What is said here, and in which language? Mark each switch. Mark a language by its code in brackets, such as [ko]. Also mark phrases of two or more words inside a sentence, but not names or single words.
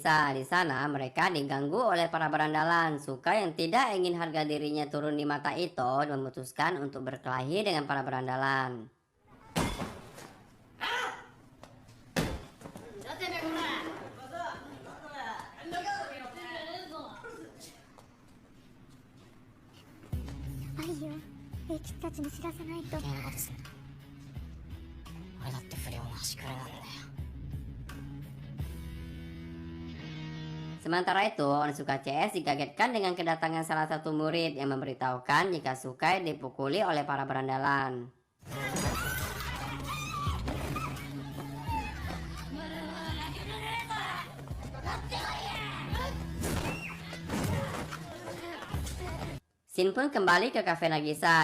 [id] Di sana, mereka diganggu oleh para berandalan. Sukai yang tidak ingin harga dirinya turun di mata Ito memutuskan untuk berkelahi dengan para berandalan. Ayo, [ja] Eikiたちに知らせないと。余計なことすんな。俺だって不良の端くれなんだよ。 [id] Sementara itu, Onitsuka CS dikagetkan dengan kedatangan salah satu murid yang memberitahukan jika Sukai dipukuli oleh para berandalan. Shin pun kembali ke kafe Nagisa.